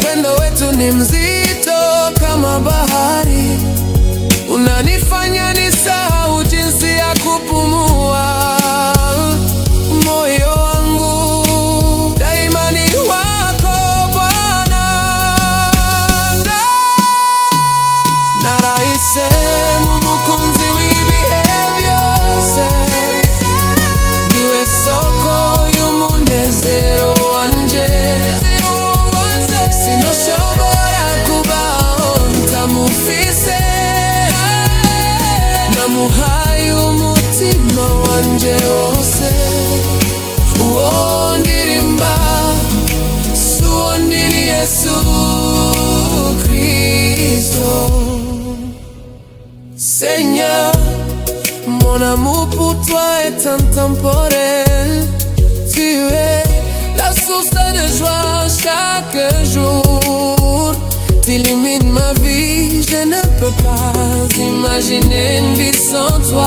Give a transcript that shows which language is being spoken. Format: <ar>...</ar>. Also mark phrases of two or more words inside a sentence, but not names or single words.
<sw>Upendo wetu ni mzito kama bahari. Unanifanya nisahau jinsi ya kupumua. Moyo wangu daima ni wako Bwana.</sw> <rn>Narahisemo umukunzi w'ibihe byose, niwe soko y'umunezero wanje. Sinoshobora kubaho ntamufise, namuhaye umutima wanje wose. Uwo ndirimba sundi ni Yesu Kristo.</rn> <fr>Seigneur, mon amour pour toi est intemporel. Tu es la source de joie chaque jour. T'illumines ma vie, je ne peux pas imaginer une vie sans toi.</fr>